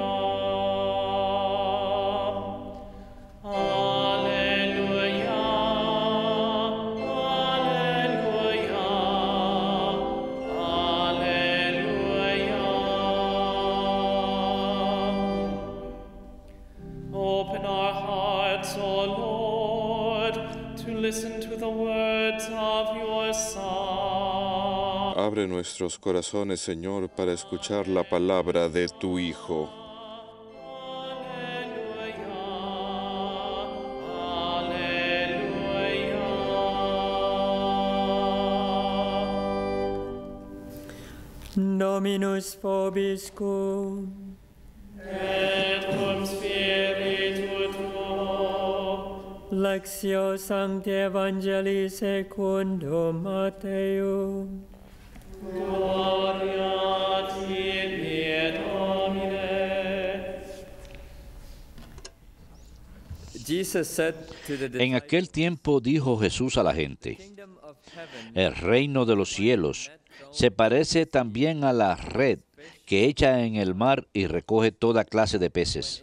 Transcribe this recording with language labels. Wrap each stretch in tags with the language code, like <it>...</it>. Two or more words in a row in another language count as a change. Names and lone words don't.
<la>Alleluia, alleluia, alleluia.</la> <en>Open our hearts, O Lord, to listen to the words of your Son.</en> <es>Abre nuestros corazones, Señor, para escuchar la palabra de tu Hijo.</es> <la>Dominus vobiscum. Et cum spiritu tuo. Lectio Sancti Evangelii secundum Matteum. Gloria a tibi, Domine.</la> <es>En aquel tiempo dijo Jesús a la gente: el reino de los cielos se parece también a la red que echa en el mar y recoge toda clase de peces.</es>